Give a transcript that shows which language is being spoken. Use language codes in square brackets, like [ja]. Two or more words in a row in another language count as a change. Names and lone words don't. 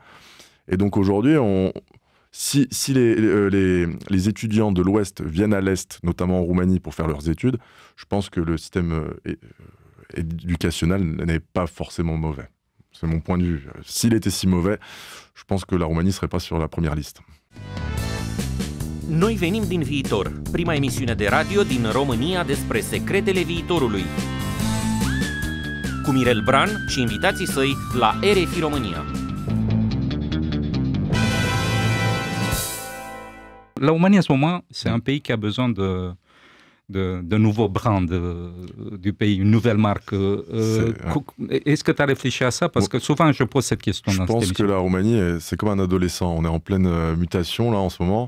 [fr] Et donc aujourd'hui, si les étudiants de l'Ouest viennent à l'Est, notamment en Roumanie, pour faire leurs études, je pense que le système éducationnel n'est pas forcément mauvais. C'est mon point de vue. S'il était si mauvais, je pense que la Roumanie ne serait pas sur la première liste. [ro] Noi venim din viitor, prima emisiune de radio din România despre secretele viitorului. Cu Mirel Bran și invitații săi la RFI România. [fr] La Roumanie, en ce moment, c'est un pays qui a besoin de nouveau brand du pays, une nouvelle marque. Est-ce que tu as réfléchi à ça? Parce que souvent, je pose cette question dans cette émission. Je pense que la Roumanie, c'est comme un adolescent. On est en pleine mutation, là, en ce moment.